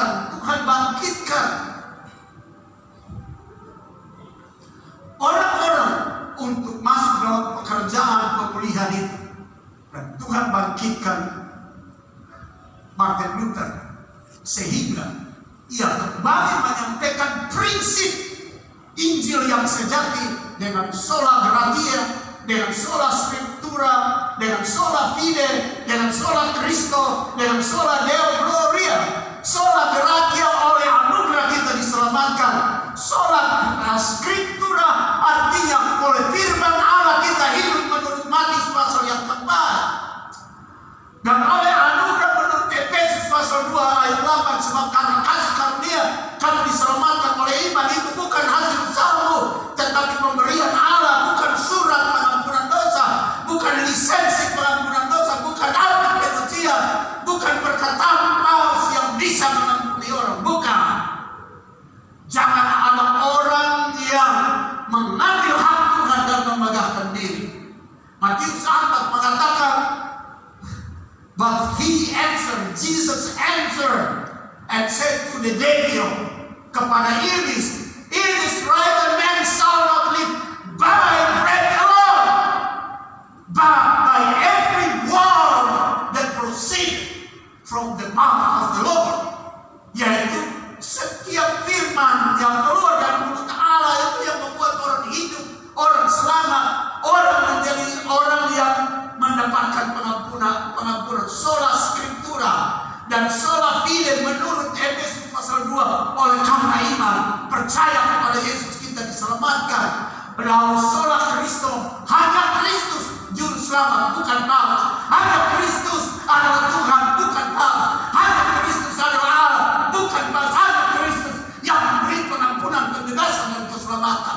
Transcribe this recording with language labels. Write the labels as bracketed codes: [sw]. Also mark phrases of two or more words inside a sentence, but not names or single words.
[id] Tuhan bangkitkan orang-orang untuk masuk dalam pekerjaan pemulihan itu. Dan Tuhan bangkitkan Martin Luther, sehingga ia kembali menyampaikan prinsip Injil yang sejati dengan [la] sola gratia, [id] dengan [la] sola scriptura, [id] dengan [la] sola fide, [id] dengan [la] sola Cristo, [id] dengan [la] sola Deo Gloria. Sola gratia, [id] oleh anugerah kita diselamatkan. [la] Sola scriptura [id] artinya oleh firman Allah kita hidup menurut Matius pasal yang keempat. Dan oleh anugerah menurut Efesus pasal 2 ayat 8, sebab karena kasih karunia kami diselamatkan oleh iman. Itu bukan hasil usahamu, tetapi pemberian Allah, bukan surat pengampunan dosa, bukan lisensi pengampunan dosa, bukan akte pencucian, bukan perkataan paus yang bisa mengampuni orang, bukan. Jangan ada orang yang mengambil hak Tuhan dan memegahkan diri. Matius 4 mengatakan, [en] but he answered, Jesus answered and said to the devil, [id] kepada iblis, [en] it is right that man shall not live by bread alone, but by every word that proceeds from the mouth of the Lord. [id] Yaitu setiap firman yang keluar dari mulut Allah itu yang membuat orang hidup, orang selamat, orang menjadi orang yang mendapatkan pengampunan [la] sola scriptura [id] dan [la] sola fide [id] menurut Efesus pasal 2, oleh karena iman percaya kepada Yesus kita diselamatkan. Lalu [la] sola Cristo, [id] hanya Kristus juru selamat, bukan paus. Hanya Kristus adalah Tuhan, bukan paus. Hanya Kristus adalah Allah, bukan paus. Hanya Kristus yang memberi pengampunan, kebebasan dan keselamatan.